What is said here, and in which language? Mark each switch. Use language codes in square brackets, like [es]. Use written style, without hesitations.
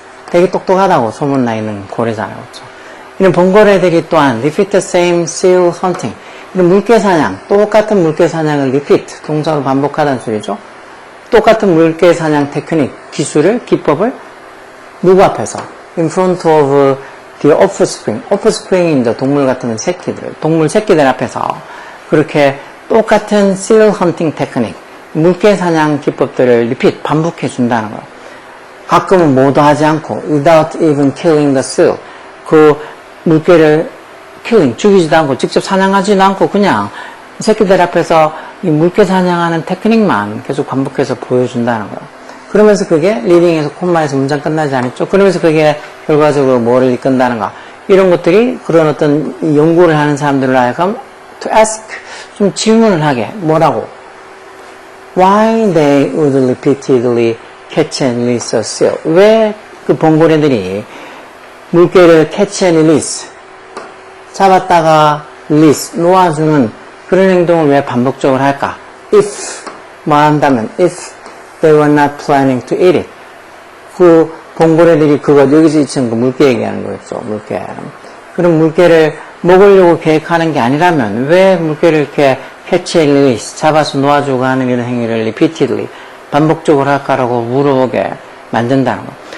[ko] 되게 똑똑하다고 소문나 있는 고래잖아요. 그렇죠? 이런 범고래들이 또한 [en] repeat the same seal hunting, [ko] 이런 물개 사냥, 똑같은 물개 사냥을 repeat, 동사로 반복하다는 소리죠. 똑같은 물개 사냥 테크닉, 기술을, 기법을 누구 앞에서? [en] in front of the offspring. [ko] offspring이 이제 동물 같은 새끼들, 동물 새끼들 앞에서 그렇게 똑같은 seal hunting 테크닉, 물개 사냥 기법들을 repeat, 반복해 준다는 거예요. 가끔은 뭐도 하지 않고 [en] without even killing the seal, [ko] 그 물개를 killing, 죽이지도 않고 직접 사냥하지도 않고 그냥 새끼들 앞에서 이 물개 사냥하는 테크닉만 계속 반복해서 보여준다는 거예요. 그러면서 그게 리딩에서 콤마에서 문장 끝나지 않았죠. 그러면서 그게 결과적으로 뭐를 이끈다는가, 이런 것들이 그런 어떤 연구를 하는 사람들을 하여금 [en] to ask, [ko] 좀 질문을 하게, 뭐라고? [en] Why they would repeatedly catch and release a seal. [ko] 왜 그 봉고래들이 물개를 [en] catch and release, [ko] 잡았다가 release, 놓아주는 그런 행동을 왜 반복적으로 할까? [en] If, [ko] 말한다면, [en] if they were not planning to eat it. [ko] 그 봉고래들이 그거, 여기서 지금 그 물개 얘기하는 거였죠, 물개. 그런 물개를 먹으려고 계획하는 게 아니라면 왜 물개를 이렇게 [en] catch and release, [ko] 잡아서 놓아주고 하는 이런 행위를 repeatedly, 반복적으로 할까라고 물어보게 만든다는 거.